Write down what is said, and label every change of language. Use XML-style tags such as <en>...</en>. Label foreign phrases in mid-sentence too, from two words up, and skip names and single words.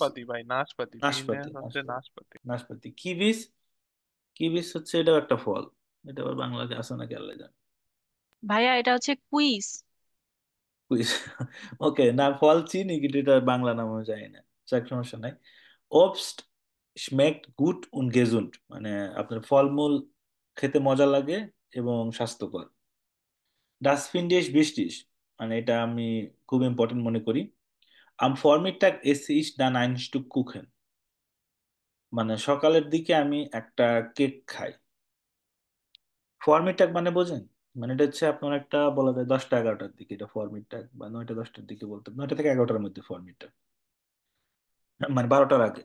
<bn>নাশপাতি ভাই, নাশপাতি, বিনে নাশপাতি, হচ্ছে নাশপাতি, নাশপাতি। নাশপাতি, কিবিস, কিবিস হচ্ছে এটাও একটা ফল। এটা আবার বাংলাতে আছে নাকি আল্লাহ জানে। ভাইয়া এটা হচ্ছে কুইজ। কুইজ। ওকে, না ফল চিনি কিন্তু এটা বাংলা নাম আমি জানি না। যাক, সমস্যা নাই। ওবস্ট</bn> <de>schmeckt gut und gesund,</de> <bn>মানে আপনার ফলমূল খেতে মজা লাগে এবং স্বাস্থ্যকর।</bn> <de>ডাস finde ich wichtig,</de> <bn>মানে এটা আমি খুব ইম্পর্টেন্ট মনে করি।</bn> <de>Am Vormittag esse ich dann ein Stück Kuchen,</de> <bn>মানে সকালের দিকে আমি একটা কেক খাই। ফরমিটাক মানে বোঝেন? মানে এটা হচ্ছে আপনার একটা বলা যায় 10টা 11টার দিকে, এটা ফরমিটাক, বা 9টা 10টার দিকে বলতে, 9টা থেকে 11টার মধ্যে ফরমিটাক, মানে 12টার আগে।</bn>